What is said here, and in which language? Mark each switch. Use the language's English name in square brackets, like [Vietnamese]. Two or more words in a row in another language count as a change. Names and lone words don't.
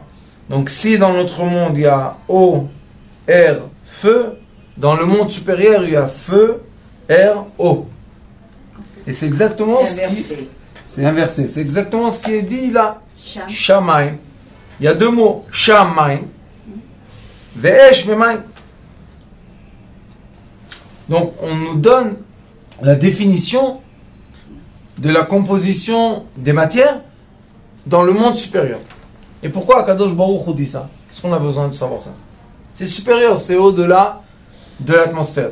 [French] Donc si dans notre monde il y a eau, air, feu, dans le monde supérieur il y a feu, air, eau. Et c'est exactement ce qui... C'est inversé. C'est exactement ce qui est dit là. Shamayim. Il y a deux mots. Shamayim. [Hebrew] ואש ומים. [French] Donc on nous donne la définition de la composition des matières dans le monde supérieur. Et pourquoi Akadosh Baruch Hu dit ça? Qu'est-ce qu'on a besoin de savoir ça? C'est supérieur, c'est au-delà de l'atmosphère.